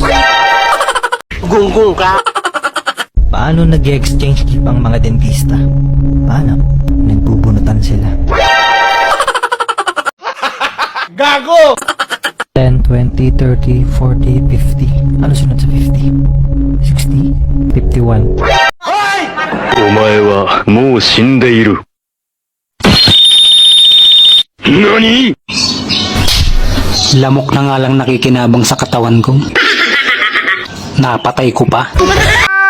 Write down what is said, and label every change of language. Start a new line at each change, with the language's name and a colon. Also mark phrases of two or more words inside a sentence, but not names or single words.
Filipino: Gunggong ka! Paano nag-exchange gift ang mga dentista? Paano? Nagbubunutan sila. Gago! 10, 20, 30, 40, 50. Ano sunod sa 50? 60, 51.
Japanese: お前はもう死んでいる。何？
Filipino: Lamok na nga lang nakikinabang sa katawan ko. Napatay ko pa.